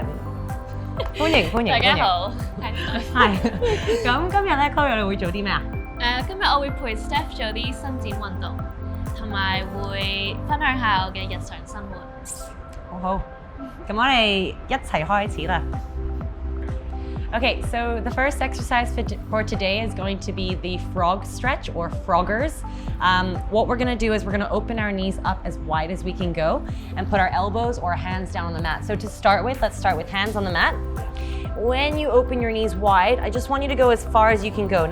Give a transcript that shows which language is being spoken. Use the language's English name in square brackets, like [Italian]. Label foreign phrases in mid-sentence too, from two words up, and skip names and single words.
[Cantonese] 歡迎！大家好，係。咁今日咧 ，Chloe 你會做啲咩啊？今日我會陪 Steph 做啲伸展運動，同埋會分享下我嘅日常生活。 [English] 好， [Cantonese] 咁我哋一齊開始啦。 [English] Okay, so the first exercise for today is going to be the frog stretch or froggers. What we're going to do is we're going to open our knees up as wide as we can go and put our elbows or hands down on the mat. So to start with, let's start with hands on the mat. When you open your knees wide, I just want you to go as far as you can go.